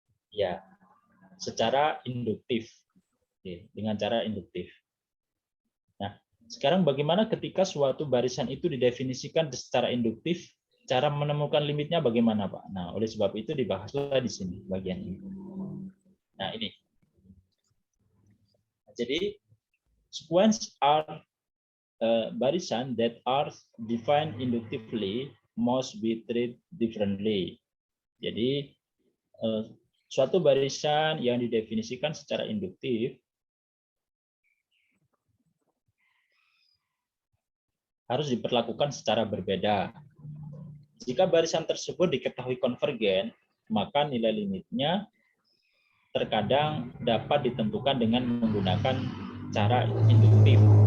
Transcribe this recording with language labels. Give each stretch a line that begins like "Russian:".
Indonesian: Ya, secara induktif. Oke, dengan cara induktif. Nah, sekarang bagaimana ketika suatu barisan itu didefinisikan secara induktif? Cara menemukan limitnya bagaimana, Pak? Nah, oleh sebab itu dibahaslah di sini bagian ini. Nah, ini.
English: Jadi, sequence are barisan that are defined inductively must be treated differently.
Indonesian: Jadi, suatu barisan yang didefinisikan secara induktif harus diperlakukan secara berbeda. Jika barisan tersebut diketahui konvergen, maka nilai limitnya terkadang dapat ditentukan dengan menggunakan cara induktif.